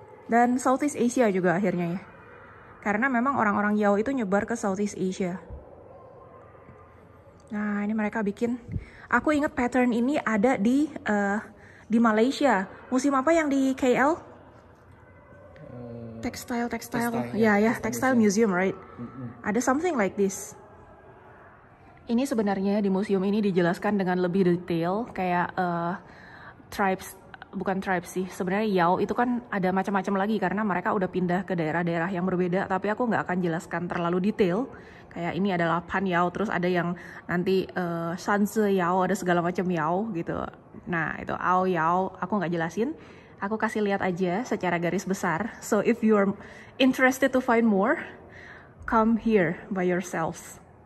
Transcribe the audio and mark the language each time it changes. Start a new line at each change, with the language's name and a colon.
Indonesian: Dan Southeast Asia juga akhirnya ya. Karena memang orang-orang Yao itu nyebar ke Southeast Asia. Nah, ini mereka bikin. Aku ingat pattern ini ada di Malaysia. Museum apa yang di KL? Textile. Ya, textile museum,
English: right?
Indonesian: Ada
English: something like this.
Indonesian: Ini sebenarnya di museum ini dijelaskan dengan lebih detail, kayak tribes bukan tribe sih. Sebenarnya Yao itu kan ada macam-macam lagi karena mereka udah pindah ke daerah-daerah yang berbeda. Tapi aku nggak akan jelaskan terlalu detail. Kayak ini adalah Pan Yao, terus ada yang nanti Shanzi Yao, ada segala macam Yao gitu. Nah itu Ao Yao, aku nggak jelasin. Aku kasih lihat aja secara garis besar.
English: So if you're interested to find more, come here by yourselves.